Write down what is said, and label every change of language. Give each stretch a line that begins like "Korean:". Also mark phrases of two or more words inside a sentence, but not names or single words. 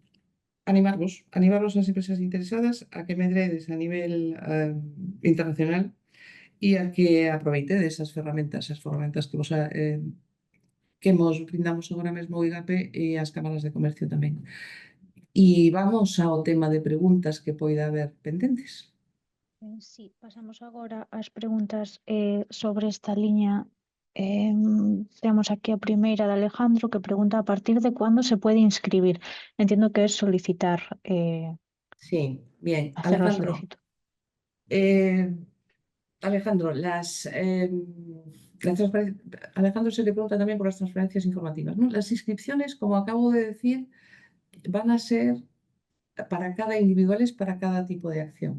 Galician: E animarvos as empresas interesadas a que medredes a nivel internacional e a que aproveitedes as ferramentas que vos brindamos agora mesmo o IGAPE e as cámaras de comercio tamén. E vamos ao tema de preguntas que poida haber pendentes. Sí, pasamos agora ás preguntas sobre esta liña. Temos aquí a primeira de Alejandro que pregunta a partir de
Spanish: cuándo se puede inscribir. Entiendo que es solicitar, Sí, bien. hacer la Alejandro, solicitud. Alejandro, Alejandro se le pregunta también por las transferencias informativas, ¿no? Las inscripciones, como acabo de decir, van a ser individuales para cada tipo de acción.